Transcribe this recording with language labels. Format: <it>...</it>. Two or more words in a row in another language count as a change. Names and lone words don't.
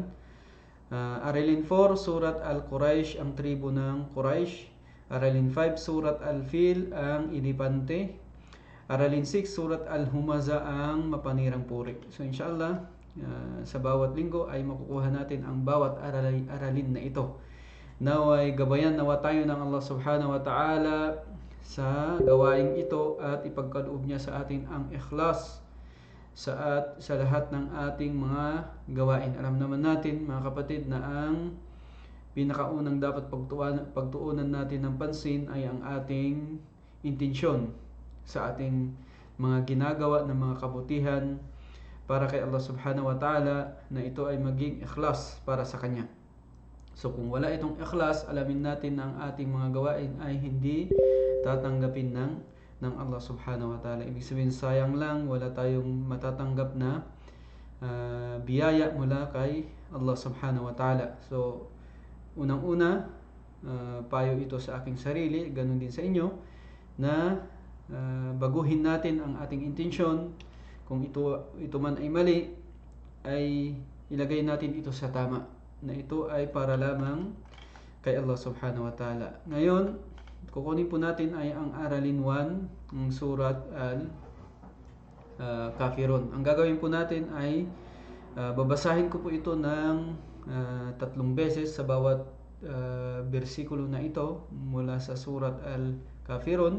<tl>Aralin 4, Surat Al-Quraish, ang tribo ng Quraish. Aralin 5, Surat Al-Fil, ang ilipante. Aralin 6, Surat Al-Humaza, ang mapanirang puri. So inshallah, sa bawat linggo ay makukuha natin ang bawat aralin na ito. Naway gabayan nawa tayo ng Allah</tl> <ar>سبحانه وتعالى</ar> <tl>sa gawaing ito at ipagkaloob niya sa atin ang ikhlas sa lahat ng ating mga gawain. Alam naman natin mga kapatid na ang pinakaunang dapat pagtuunan natin ng pansin ay ang ating intensyon sa ating mga ginagawa ng mga kabutihan para kay Allah</tl> <ar>سبحانه وتعالى,</ar> <tl>na ito ay maging ikhlas para sa Kanya. So kung wala itong ikhlas, alamin natin na ang ating mga gawain ay hindi tatanggapin ng Allah</tl> <ar>سبحانه وتعالى.</ar> <tl>Ibig sabihin, sayang lang, wala tayong matatanggap na biyaya mula kay Allah</tl> <ar>سبحانه وتعالى.</ar> <tl>So unang-una, payo ito sa aking sarili, ganun din sa inyo, na baguhin natin ang ating intensyon. Kung ito man ay mali, ay ilagay natin ito sa tama, na ito ay para lamang kay Allah</tl> <ar>سبحانه وتعالى.</ar> <tl>Ngayon, kukunin po natin ay ang aralin 1, ang Surat Al-Kafirun. Ang gagawin po natin ay babasahin ko po ito ng 3 beses sa bawat bersikulo na ito mula sa Surat Al-Kafirun.</tl>